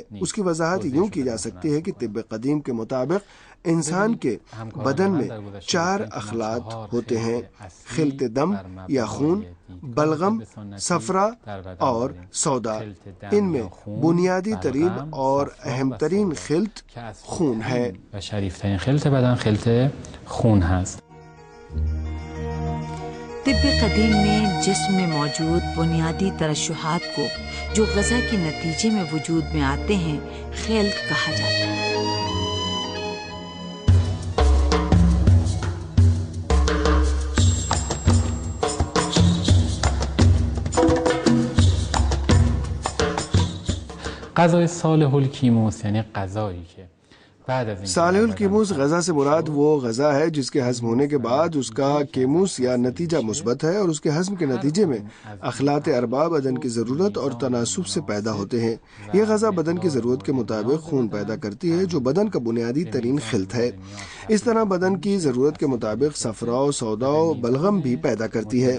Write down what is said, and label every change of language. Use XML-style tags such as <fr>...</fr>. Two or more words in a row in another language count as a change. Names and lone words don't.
<ur>اس کی وضاحت یوں کی جا سکتی ہے کہ طب قدیم کے مطابق انسان کے بدن میں 4 اخلاط ہوتے ہیں: خلط دم یا خون، بلغم، صفرا اور سودا۔ ان میں بنیادی ترین اور اہم ترین خلط خون ہے۔</ur> <fa>شریف ترین خلط بدن خلط خون هست۔</fa> <ur>طب قدیم میں جسم میں موجود بنیادی ترشحات کو جو غذا کے نتیجے میں وجود میں آتے ہیں خلط کہا جاتا ہے۔</ur> <fa>غذای صالح الکیموس یعنی غذایی که</fa> <ur>صالح الکیموس غذا سے مراد وہ غذا ہے جس کے ہضم ہونے کے بعد اس کا کیموس یا نتیجہ مثبت ہے اور اس کے ہضم کے نتیجے میں اخلاط اربع بدن کی ضرورت اور تناسب سے پیدا ہوتے ہیں۔ یہ غذا بدن کی ضرورت کے مطابق خون پیدا کرتی ہے جو بدن کا بنیادی ترین خلط ہے۔ اس طرح بدن کی ضرورت کے مطابق صفرا و سودا و بلغم بھی پیدا کرتی ہے۔</ur>